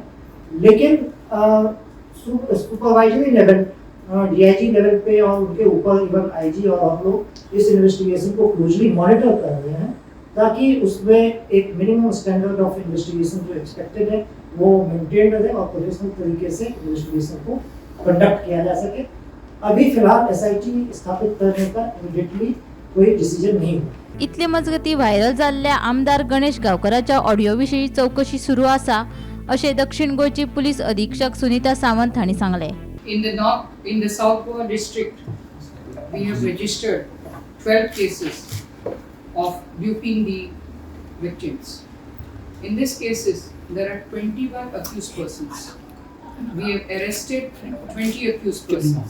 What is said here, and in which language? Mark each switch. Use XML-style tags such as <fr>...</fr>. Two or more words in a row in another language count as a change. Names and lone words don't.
<hi>लेकिन</hi> <en>supervisory level, DIG level</en> <hi>पे और उनके ऊपर</hi> <en>even IG</en> <hi>और हम लोग इस इन्वेस्टिगेशन को</hi> <en>closely monitor</en> <hi>कर रहे हैं, ताकि उसमें एक</hi> <en>minimum standard of investigation</en> <hi>जो एक्सपेक्टेड है वो मेंटेन रहे और प्रोफेशनल तरीके से इन्वेस्टिगेशन को कंडक्ट किया जा सके। अभी फिलहाल SIT स्थापित करने का इमीडिएटली कोई डिसीजन नहीं हुआ।</hi> <kok>इतले मजगती व्हायरल जाल्ल्या आमदार गणेश गावकराच्या ऑडिओ विशीं चौकशी सुरू आसा, अशें दक्षिण गोंयची पुलीस अधीक्षक सुनीता सावंत हांणी सांगले।</kok> <en>In the South Goa district, we have registered 12 cases of duping the victims. In these cases, there are 21 accused persons. We have arrested 20 accused persons.</en>